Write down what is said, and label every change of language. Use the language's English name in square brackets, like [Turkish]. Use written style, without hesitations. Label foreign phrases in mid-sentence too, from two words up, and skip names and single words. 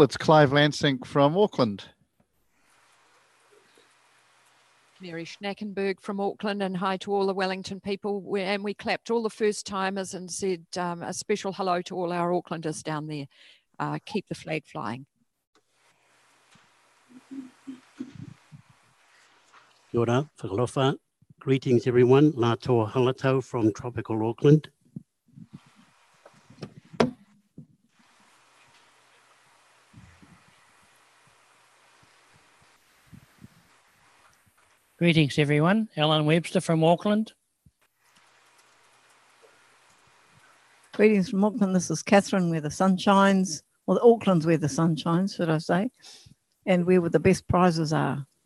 [English] It's Clive Lansing from Auckland. Mary Schnackenberg from Auckland, and hi to all the Wellington people. We clapped all the first timers and said a special hello to all our Aucklanders down there. Keep the flag flying. [Māori] Kia ora, whakalofa. [English] Greetings everyone, Ngā toa halatau from tropical Auckland. Greetings everyone, Alan Webster from Auckland. Greetings from Auckland, this is Catherine where the sun shines, well Auckland's where the sun shines, should I say, and where the best prizes are.